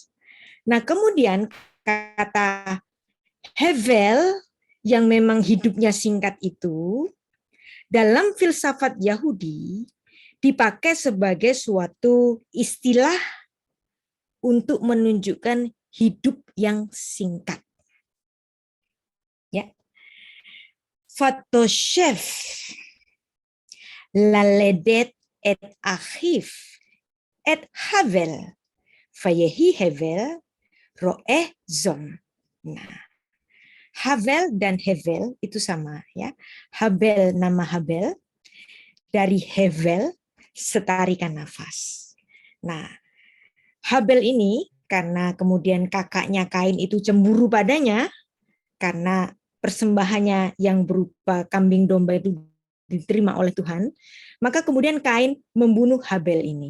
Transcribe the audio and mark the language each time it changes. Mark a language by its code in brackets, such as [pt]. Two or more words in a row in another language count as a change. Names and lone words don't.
[id] Nah kemudian kata Hevel yang memang hidupnya singkat itu, dalam filsafat Yahudi dipakai sebagai suatu istilah untuk menunjukkan hidup yang singkat. Ya. [he] ותוסף ללדת את אחיו את הבל ויהי הבל רעה צאן. [id] Nah, Havel dan Hevel itu sama ya. Habel, nama Habel, dari Hevel setarikan nafas. Nah, Habel ini karena kemudian kakaknya Kain itu cemburu padanya karena persembahannya yang berupa kambing domba itu diterima oleh Tuhan, maka kemudian Kain membunuh Habel ini.